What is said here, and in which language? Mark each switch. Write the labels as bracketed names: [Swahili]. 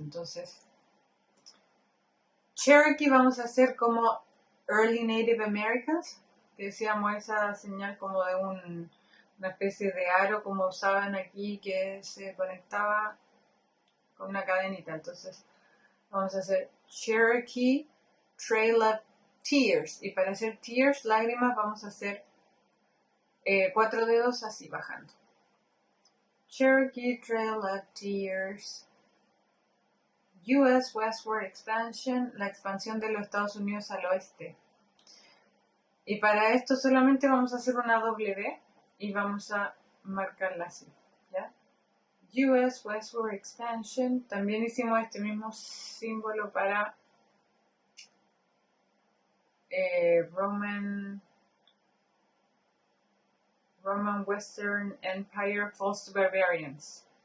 [Spanish] Entonces, Cherokee vamos a hacer como [English] Early Native Americans, [Spanish] que decíamos esa señal como de una especie de aro como usaban aquí que se conectaba con una cadenita. Entonces vamos a hacer [English] Cherokee Trail of Tears, [Spanish] y para hacer tears, lágrimas, vamos a hacer 4 dedos así bajando. [English] Cherokee Trail of Tears. US Westward Expansion, [Spanish] la expansión de los Estados Unidos al oeste. Y para esto solamente vamos a hacer una W y vamos a marcarla así, ¿ya? [English] US Westward Expansion. [Spanish] También hicimos este mismo símbolo para [English] Roman Western Empire Falls to Barbarians.